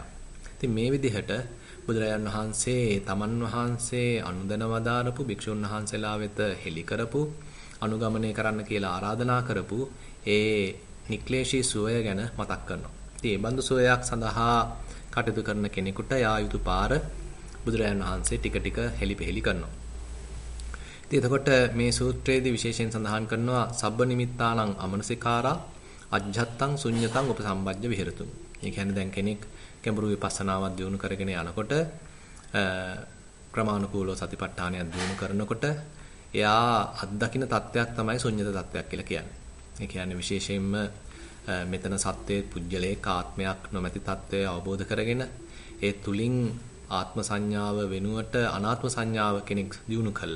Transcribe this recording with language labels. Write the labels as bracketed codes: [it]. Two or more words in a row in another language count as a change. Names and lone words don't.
[si] ඉතින් මේ විදිහට බුදුරජාණන් වහන්සේ තමන් වහන්සේ අනුදැන වදාරපු භික්ෂුන් වහන්සේලා වෙත හෙළි කරපු, අනුගමනය කරන්න කියලා ආරාධනා කරපු ඒ නික්ලේශී සුවය ගැන මතක් කරනවා. ඉතින් මේ බඳු සුවයක් සඳහා කටයුතු කරන කෙනෙකුට යා යුතු පාර බුදුරජාණන් වහන්සේ ටික ටික හෙළිපෙහෙළි කරනවා. ඉතින් එතකොට මේ සූත්‍රයේදී විශේෂයෙන් සඳහන් කරනවා [pi] සබ්බ නිමිත්තානං අමනසිකාරා අජ්ජත්තං ශුඤ්ඤතං උපසම්බජ්ජ විහෙරතු. [si] ඒ කියන්නේ දැන් කෙනෙක් ගැඹුරු විපස්සනාවක් දියුණු කරගෙන යනකොට ක්‍රමානුකූලව සතිපට්ඨානයක් දියුණු කරනකොට එයා අත්දකින්න තත්වයක් තමයි ශුඤ්ඤත තත්වයක් කියලා කියන්නේ. ඒ කියන්නේ විශේෂයෙන්ම මෙතන සත්වයේ පුජ්‍යලේක ආත්මයක් නොමැති තත්වය අවබෝධ කරගෙන ඒ තුලින් ආත්ම සංඥාව වෙනුවට අනාත්ම සංඥාව කෙනෙක් දියුණු කළා.